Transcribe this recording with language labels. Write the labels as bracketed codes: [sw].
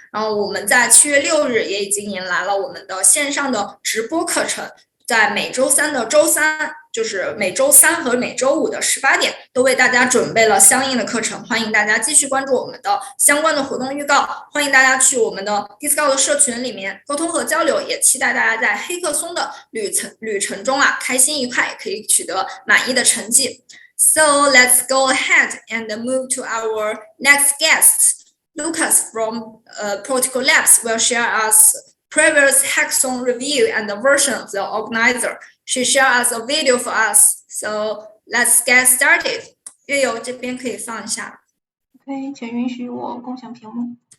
[zh] 然后我们在7月6日也已经迎来了我们的线上的直播课程，在每周3的周3，就是每周3和每周5的18点，都为大家准备了相应的课程。欢迎大家继续关注我们的相关的活动预告，欢迎大家去我们的 Discord 社群里面沟通和交流，也期待大家在黑客松的旅程中啊，开心愉快，可以取得满意的成绩。 [en] So let's go ahead and move to our next guest. Lucas from Protocol Labs will share us previous hackathon review and the version of the organizer. She shared us a video for us. So let's get started. [zh] 月游这边可以放一下。 OK， 请允许我共享屏幕。